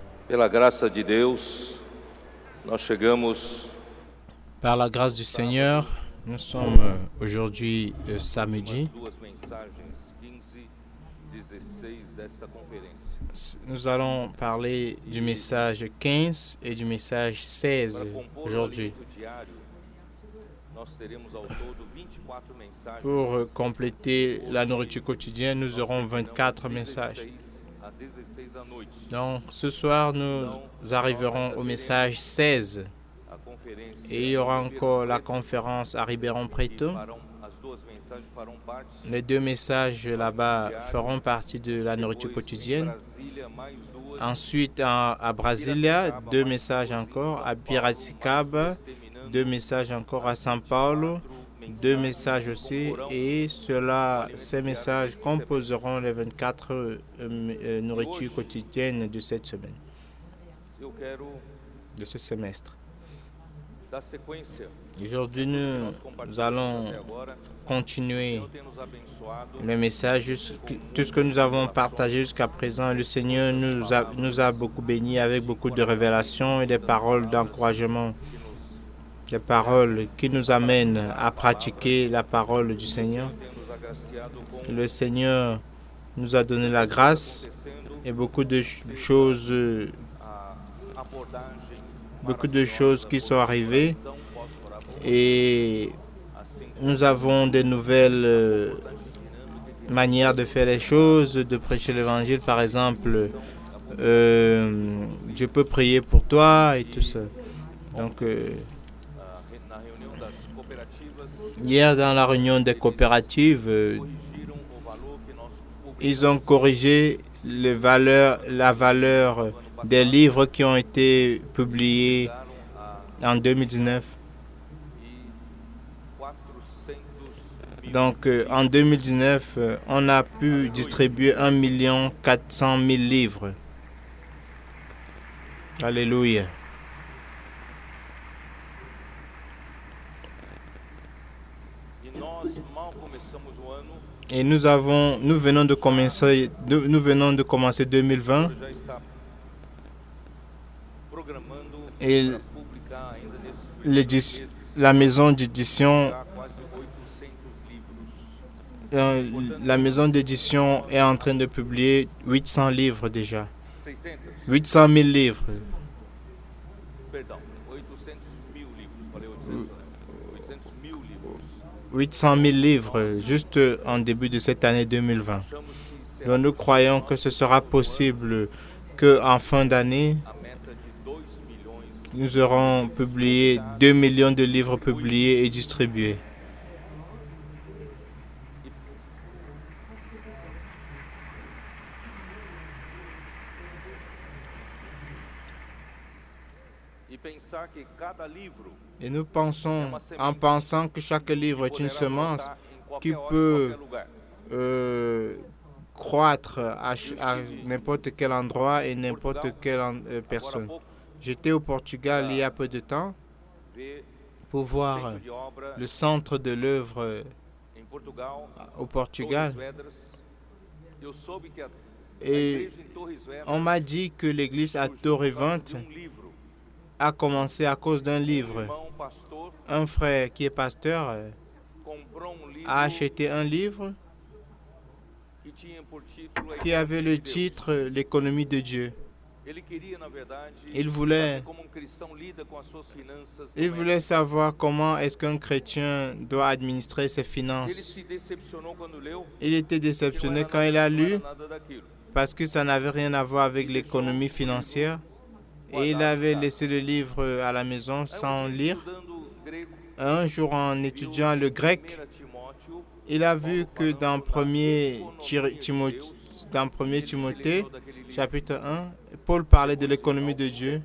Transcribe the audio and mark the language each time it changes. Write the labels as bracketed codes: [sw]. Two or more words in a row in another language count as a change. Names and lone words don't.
[pt] Pela graça de Deus, nós chegamos [fr] Par la grâce du Seigneur, nous sommes aujourd'hui samedi. [pt] duas mensagens 15, 16 desta conferência. [fr] Nous allons parler du message 15 et du message 16 [pt] Para compor o [fr] aujourd'hui. [pt] alimento diário, nós teremos ao todo 24 mensagens. [fr] Pour compléter la nourriture quotidienne, nous aurons 24 messages. [pt] 16 a 16 à noite. [fr] Donc ce soir, nous arriverons au message 16. [pt] A conferência [fr] Et il y aura encore la conférence à Ribeirão Preto. [pt] as duas mensagens farão parte [fr] Les deux messages là-bas feront partie de la nourriture quotidienne. [pt] Brasília, mais duas. [fr] Ensuite, à Brasilia, deux messages encore. À Piracicaba, deux messages encore. À São Paulo, deux messages aussi. Et ces messages composeront les 24 nourritures quotidiennes de cette semaine, [pt] Eu quero [fr] de ce semestre. [pt] dar sequência. [fr] Aujourd'hui, nous allons [pt] Até agora, [fr] continuer [pt] Deus tem nos abençoado. [fr] les messages, tout ce que nous avons partagé jusqu'à présent. Le Seigneur nous a beaucoup bénis avec beaucoup de révélations et des paroles d'encouragement, des paroles qui nous amènent à pratiquer la parole du Seigneur. [pt] Tem nos agraciado com [fr] Le Seigneur nous a donné la grâce [pt] acontecendo [fr] et beaucoup de choses, [pt] a abordagem [fr] qui sont arrivées. [pt] são posso orar por [fr] Et [pt] assim [fr] nous avons des nouvelles manières de faire les choses, de prêcher l'évangile. Par exemple, je peux prier pour toi et tout ça. Donc, [pt] na reunião das cooperativas [fr] hier, dans la réunion des coopératives, [pt] corrigiram o valor que nós [fr] ils ont corrigé la valeur des livres qui ont été publiés [pt] publicaram [fr] en 2019. [pt] 400 mil. [fr] Donc, en 2019, on a pu distribuer 1 400 000 livres. Alléluia. [pt] E nós mal começamos o ano, [fr] Et nous venons de commencer 2020 [pt] já está programando [fr] et [pt] para publicar ainda nesses meses [fr] la maison d'édition, [pt] já quase 800 livros. [fr] la maison d'édition est en train de publier 800 livres déjà. 600, 800 000 livres. [pt] perdão, 800 mil livros, falei 800, né? 800 mil livros. [fr] 800 000 livres juste en début de cette année 2020. [pt] Achamos que será [fr] Donc nous croyons que ce sera possible qu'en fin d'année, [pt] a meta de 2 milhões [fr] nous aurons publié 2 millions de livres publiés et distribués. [pt] e pensar que cada livro [fr] Et nous pensons, en pensant que chaque livre est une [pt] poderá [fr] semence [pt] brotar em qualquer [fr] qui [pt] hora, [fr] peut [pt] em qualquer lugar. [fr] croître à n'importe quel endroit et n'importe quelle personne. [pt] Agora há pouco, [fr] J'étais au Portugal il y a peu de temps [pt] ver [fr] pour [pt] o [fr] voir [pt] centro de obra [fr] le centre de l'œuvre [pt] em Portugal, [fr] au Portugal. [pt] Torres Vedras. Eu soube que a [fr] Et [pt] igreja em Torres Vedras [fr] on m'a dit que l'église à [pt] surgiu por causa [fr] Torrevente [pt] de livro. [fr] a commencé à cause d'un livre. [pt] Irmão pastor [fr] Un frère qui est pasteur [pt] comprou livro [fr] a acheté un livre [pt] que tinha por título A [fr] qui avait le [pt] Economia de Deus. [fr] titre L'économie de Dieu. [pt] Ele queria, na verdade, [fr] Il voulait, [pt] saber como cristão lida com as suas finanças. [fr] il voulait savoir comment est-ce qu'un chrétien doit administrer ses [pt] Ele [fr] finances. [pt] se decepcionou quando leu, [fr] Il était [pt] que não [fr] déceptionné [pt] era [fr] quand il a [pt] não [fr] lu [pt] era nada daquilo. [fr] parce que ça n'avait rien à voir avec l'économie financière. Et il avait laissé le livre à la maison sans lire. [pt] Estudando grego, [fr] Un jour, en étudiant le grec, [pt] 1 Timóteo, [fr] il a vu que dans 1er Timothée, chapitre 1, Paul parlait de l'économie de Dieu.